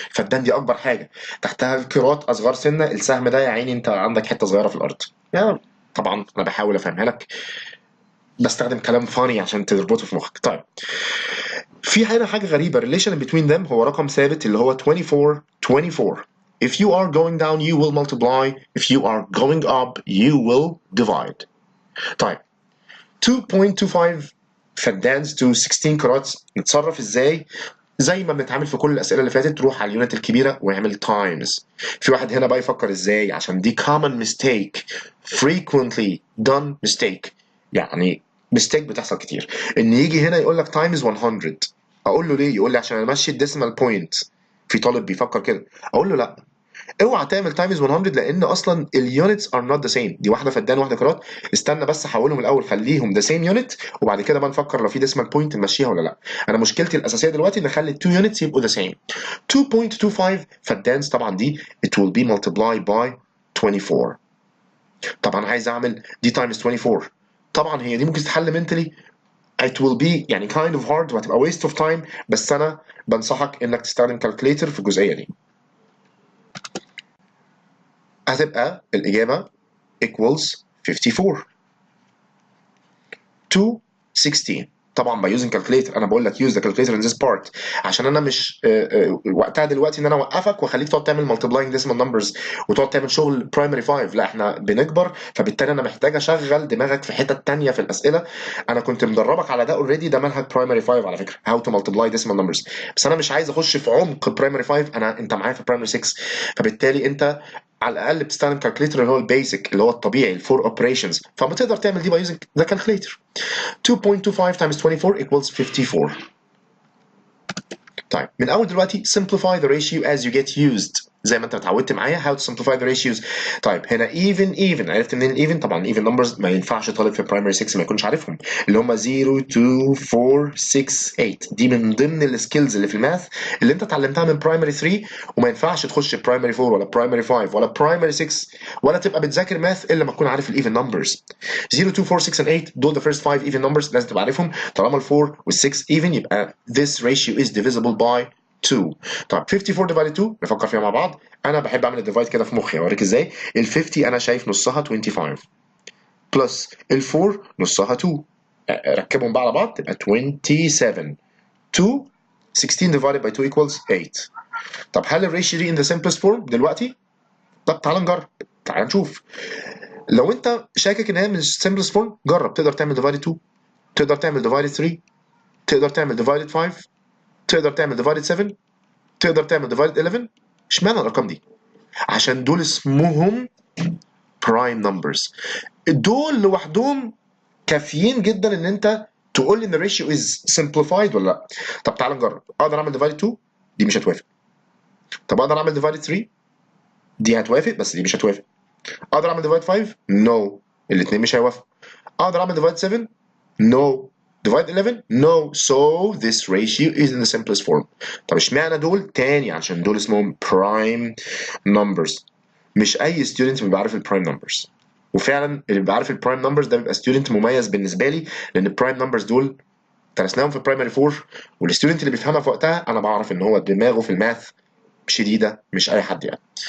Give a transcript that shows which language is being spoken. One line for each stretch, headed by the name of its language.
Arabic: فدان دي اكبر حاجه، تحتها الكرات اصغر سنه، السهم ده يا عيني انت عندك حته صغيره في الارض. يعني طبعا انا بحاول افهمها لك، بستخدم كلام فاني عشان تربطه في مخك. طيب في هنا حاجه غريبه،
English: relation between them
Arabic: هو رقم ثابت اللي هو 24.
English: If you are going down you will multiply, if you are going up you will divide.
Arabic: طيب
English: 2.25
Arabic: فادانس تو 16 كارات نتصرف ازاي؟ زي ما بنتعامل في كل الاسئله اللي فاتت، تروح على اليونت الكبيره واعمل تايمز. في واحد هنا بقى يفكر ازاي، عشان دي
English: common mistake frequently done mistake،
Arabic: يعني mistake بتحصل كتير، ان يجي هنا يقول لك تايمز 100. اقول له ليه؟ يقول لي عشان امشي الديسيمال بوينت. في طالب بيفكر كده، اقول له لا، اوعى تعمل تايمز 100 لان اصلا اليونتس ار نوت ذا سيم، دي واحده فدان واحده كرات. استنى بس حولهم الاول، خليهم ذا سيم يونت، وبعد كده بقى نفكر لو في ديسمال بوينت نمشيها ولا لا. انا مشكلتي الاساسيه دلوقتي ان اخلي التو يونتس يبقوا ذا سيم. 2.25 فالدانس طبعا دي
English: it will be multiplied by 24.
Arabic: طبعا عايز اعمل دي تايمز 24، طبعا هي دي ممكن تتحل منتلي،
English: it will be
Arabic: يعني
English: kind of hard
Arabic: وهتبقى
English: waste of time،
Arabic: بس انا بنصحك انك تستخدم كالكوليتر في الجزئيه دي. هتبقى الاجابه
English: equals 54 to 16.
Arabic: طبعا
English: by using calculator،
Arabic: انا بقول لك
English: use the calculator in this part
Arabic: عشان انا مش وقتها دلوقتي ان انا اوقفك واخليك تقعد تعمل
English: multiplying decimal numbers
Arabic: وتقعد تعمل شغل primary 5. لا، احنا بنكبر، فبالتالي انا محتاج اشغل دماغك في حتة تانية في الاسئله. انا كنت مدربك على ده اوريدي، ده منهج primary 5 على فكره،
English: how to multiply decimal numbers،
Arabic: بس انا مش عايز اخش في عمق primary 5، انت معايا في primary 6، فبالتالي انت على الاقل بتستخدم كالكوليتر اللي هو البيسك اللي هو الطبيعي الفور اوبريشنز، فبتقدر تعمل دي باي يوزنج ذا كالكوليتر.
English: 2.25 times 24 equals 54.
Arabic: طيب من اول دلوقتي
English: simplify the ratio as you get used،
Arabic: زي ما انت اتعودت معايا
English: how to simplify the ratios.
Arabic: طيب هنا even عرفت منين الايفن؟ طبعا
English: even numbers
Arabic: ما ينفعش طالب في primary 6 ما يكونش عارفهم، اللي هم 0 2 4 6 8. دي من ضمن السكيلز اللي في الماث اللي انت اتعلمتها من primary 3، وما ينفعش تخش primary 4 ولا primary 5 ولا primary 6 ولا تبقى بتذاكر ماث الا ما تكون عارف الايفن numbers.
English: 0 2 4 6 and 8 دول the first 5 even numbers
Arabic: لازم تبقى عارفهم. طالما ال4 وال6
English: even يبقى this ratio is divisible by 2.
Arabic: طب
English: 54 divided 2
Arabic: نفكر فيها مع بعض. انا بحب اعمل الديفايد كده في مخي، اوريك ازاي. ال 50 انا شايف نصها 25 بلس ال 4 نصها 2، ركبهم بقى على بعض تبقى 27.
English: 2 16 divided by 2 equals 8.
Arabic: طب هل الريشيو دي
English: in the simplest form
Arabic: دلوقتي؟ طب تعال نجرب، تعال نشوف. لو انت شاكك ان هي من simplest form، جرب، تقدر تعمل divided 2، تقدر تعمل divided 3، تقدر تعمل divided 5، تقدر تعمل divided 7، تقدر تعمل divided 11. اشمعنى الارقام دي؟ عشان دول اسمهم
English: prime numbers،
Arabic: دول لوحدهم كافيين جدا ان انت تقول لي ان الريشيو از simplified ولا لا. طب تعال نجرب. اقدر اعمل divided 2، دي مش هتوافق. طب اقدر اعمل divided 3، دي هتوافق بس دي مش هتوافق. اقدر اعمل divided 5، نو، الاثنين مش هيوافقوا. اقدر اعمل divided 7، نو.
English: divide 11 no, so this ratio is in the simplest form.
Arabic: طب اشمعنى دول تاني؟ عشان دول اسمهم prime numbers. مش اي student بيبقى عارف البرايم نمبرز، وفعلا اللي بيبقى عارف البرايم نمبرز ده بيبقى student مميز بالنسبه لي، لان البرايم نمبرز دول درسناهم في برايمري 4، والستودنت اللي بيفهمها في وقتها انا بعرف ان هو دماغه في الماث شديده، مش اي حد يعني.